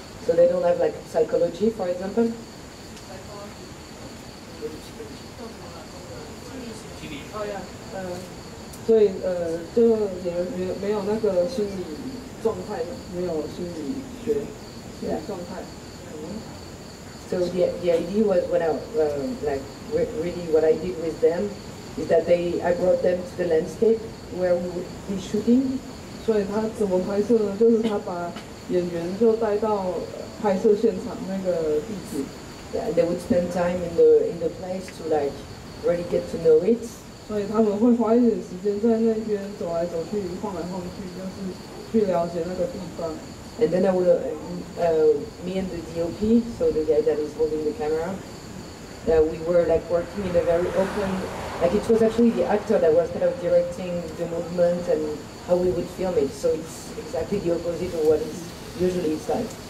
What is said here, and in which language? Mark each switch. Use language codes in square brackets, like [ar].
[en] So they don't have like psychology, for example. [zh] 哦呀，所以就也没有那个心理状态，没有心理学心理状态。 [en] So the idea was when I like really what I did with them is that I brought them to the landscape where we would be shooting. [zh] 所以他怎么拍摄呢？就是他把演员就带到拍摄现场那个地址。 [en] Yeah, and they would spend time in the place to like really get to know it. [zh] 所以他们会花一点时间在那边走来走去、晃来晃去，就是去了解那个地方。 [en] And then I would, me and the DOP, so the guy that is holding the camera, we were like working in a very open, like it was actually the actor that was kind of directing the movement and how we would film it. So it's exactly the opposite of what it's usually it's like.